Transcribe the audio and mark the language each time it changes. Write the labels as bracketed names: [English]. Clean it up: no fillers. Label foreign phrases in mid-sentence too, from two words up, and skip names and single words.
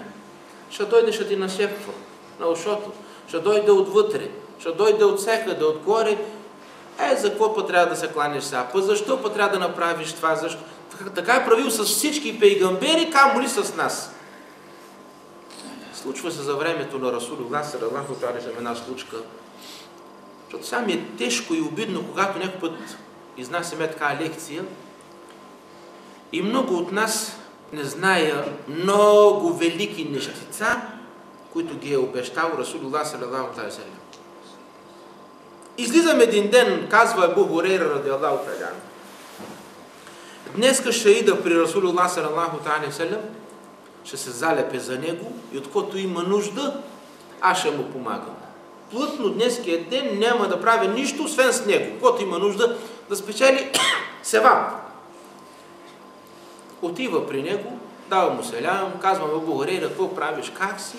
[Bulgarian] Ще дойде, ще ти нашепва на ушото, ще дойде отвътре, ще дойде от всекъде, отгоре. За какво па трябва да се кланеш сега? Па защо па трябва да направиш това? Защо? Така е правил с всички пейгамбери, камо ли с нас? Случва се за времето на Расулуллах [Arabic] صلى الله عليه وسلم [Bulgarian] една случка. Защото сега ми е тежко и обидно, когато някой път изнасяме така лекция и много от нас не зная много велики нещица, които ги е обещал Расулуллах [Arabic] صلى الله عليه وسلم. [Bulgarian] Излизам един ден, казва Абу Хурейра [Arabic] رضي الله تعالى, [Bulgarian] днеска ще ида при Расулуллах [Arabic] صلى الله عليه وسلم, [Bulgarian] ще се залепе за него и откото има нужда, аз ще му помагам. Плътно днеския ден няма да правя нищо, освен с него. Когато има нужда да спечели севап. Отива при него, дава му селям, казва му: Абу Хурейра, какво правиш, как си?